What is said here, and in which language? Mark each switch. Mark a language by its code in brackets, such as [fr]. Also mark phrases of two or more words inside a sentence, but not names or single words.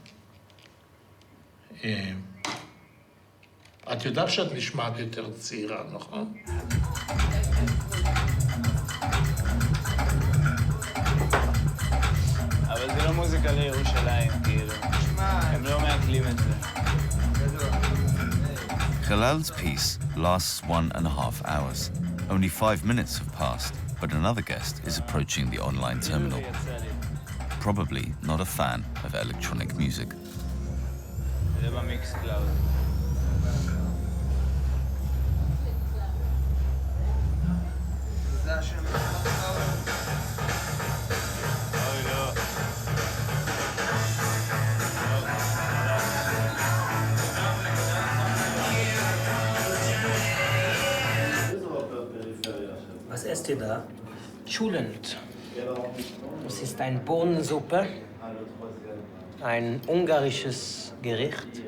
[he] את יודעת שאת נשמעת יותר צעירה, נכון? אבל זה לא מוזיקה לירושלים, כאילו. הם לא מעכלים את זה. [en] Khalal's piece lasts 1.5 hours. Only 5 minutes have passed, but another guest is approaching the online terminal. Probably not a fan of electronic music. [he] זה במיקס קלאוד. זה השם. אוי, לא. [de] Was esst ihr da? Schulend. Es ist eine Bohnensuppe, ein ungarisches Gericht.